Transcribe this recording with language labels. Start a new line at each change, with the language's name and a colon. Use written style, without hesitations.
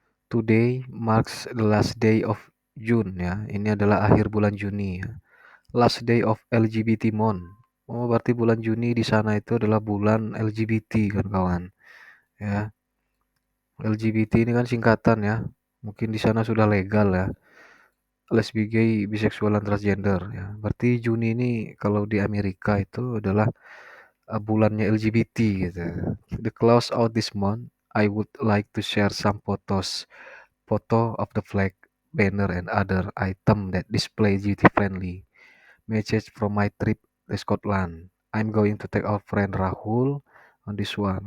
English: Today marks the last day of June ya.
Indonesian: Ini adalah akhir bulan Juni ya.
English: Last day of LGBT month.
Indonesian: Oh, berarti bulan Juni di sana itu adalah bulan LGBT kan kawan. Ya, LGBT ini kan singkatan ya. Mungkin di sana sudah legal ya. Lesbi, gay, biseksual, dan transgender ya. Berarti Juni ini kalau di Amerika itu adalah bulannya LGBT gitu.
English: The close out this month, I would like to share some photo of the flag, banner, and other item that display duty friendly message from my trip to Scotland. I'm going to take our friend Rahul on this one.